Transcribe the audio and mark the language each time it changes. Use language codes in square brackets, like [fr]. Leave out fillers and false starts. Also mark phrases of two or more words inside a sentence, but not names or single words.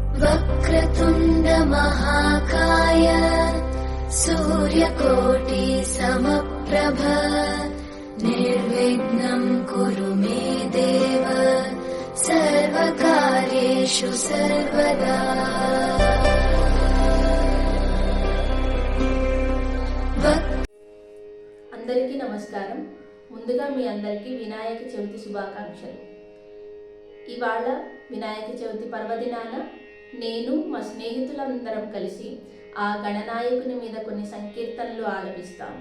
[sa] वक्रतुण्ड महाकाय सूर्यकोटि समप्रभ निर्विघ्नं कुरु मे देव सर्वकार्येषु सर्वदा। [te] అందరికీ నమస్కారం. ముందుగా మీ అందరికీ వినాయక చవితి శుభాకాంక్షలు. ఇవాళ వినాయక చవితి పర్వదినాన నేను మా స్నేహితులందరం కలిసి ఆ గణనాయకుని మీద కొన్ని సంకీర్తనలు ఆలపిస్తాము.